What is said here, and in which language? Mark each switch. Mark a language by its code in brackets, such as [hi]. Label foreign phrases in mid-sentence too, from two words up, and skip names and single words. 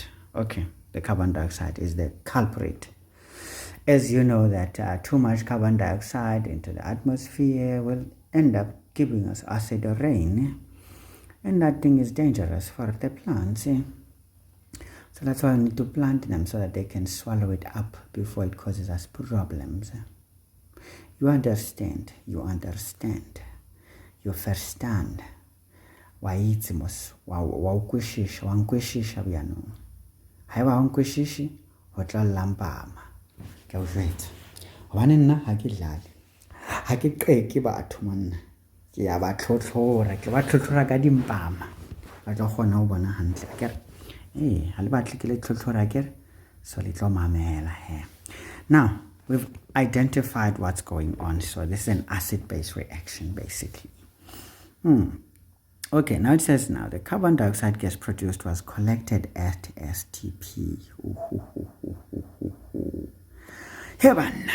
[en] Okay, the carbon dioxide is the culprit. As you know that too much carbon dioxide into the atmosphere will end up giving us acid rain. And that thing is dangerous for the plants. So that's why we need to plant them so that they can swallow it up before it causes us problems. You understand. You verstand. [st] Wa itse mos wa ukwishisha wa nkwishisha byanong. Haeba wa nkwishishi ho tla lampama. Ke o jwetsa. Hobane nna ha ke dlale. Ha ke qeke batho monna. Ke ya ba tlhotlhora, ke ba tlhotlhora ka dimpama. Ba tla kgona ho bona hantle. Ke re ha le batle ke le tlhotlhora ke re so le tlo mamela he. [en] Now, we've identified what's going on. So this is an acid-base reaction basically. Okay, now it says now the carbon dioxide gas produced was collected at STP. Heaven.